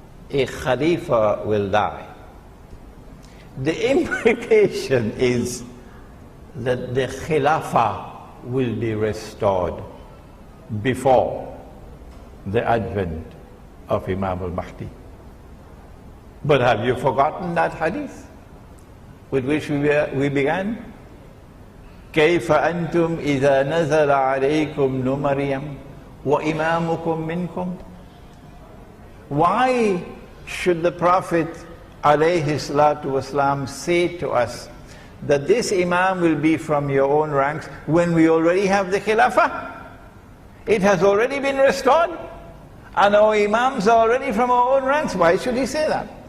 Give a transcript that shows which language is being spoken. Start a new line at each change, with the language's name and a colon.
English: A Khalifa will die. The implication is that the Khilafa will be restored before the advent of Imam al-Mahdi. But have you forgotten that hadith with which we began?
Arabic: كيف أنتم إذا نزل عليكم مريم وإمامكم منكم.
English: Why should the Prophet
Arabic: alayhi salatu wasalam
English: say to us that this Imam will be from your own ranks when we already have the Khilafa? It has already been restored and our Imams are already from our own ranks. Why should he say that?